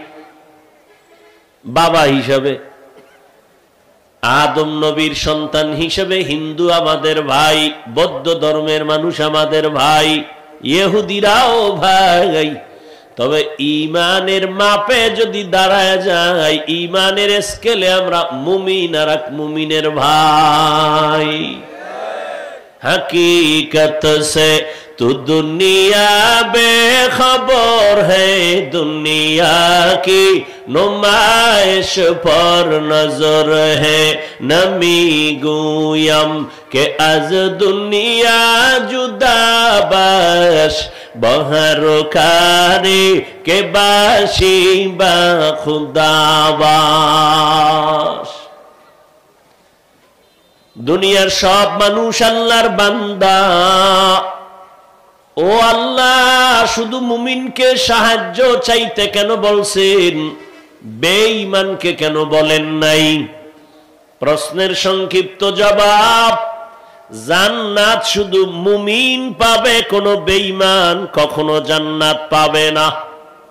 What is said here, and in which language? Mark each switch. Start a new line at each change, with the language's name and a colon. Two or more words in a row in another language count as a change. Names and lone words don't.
Bangla: বাবা হিসেবে আদম নবীর সন্তান হিসেবে হিন্দু আমাদের ভাই, বৌদ্ধ ধর্মের মানুষ আমাদের ভাই, ইহুদিরাও ভাই। তবে ঈমানের মাপে যদি দাঁড়ায় যায়, ঈমানের স্কেলে আমরা মুমিন আর এক মুমিনের ভাই।
Urdu: حقیقت سے تو دنیا بے خبر ہے، دنیا کی نمائش پر نظر ہے.
Persian: نمی‌گویم که از دنیا جدا باش، به هر کاری که باشی با خدا باش.
Bangla: দুনিয়ার সব মানুষ আল্লাহর বান্দা। ও আল্লাহ, শুধু মুমিনকে সাহায্য চাইতে কেন বলছেন, বেঈমানকে কেন বলেন নাই? প্রশ্নের সংক্ষিপ্ত জবাব, জান্নাত শুধু মুমিন পাবে, কোন বেঈমান কখনো জান্নাত পাবে না।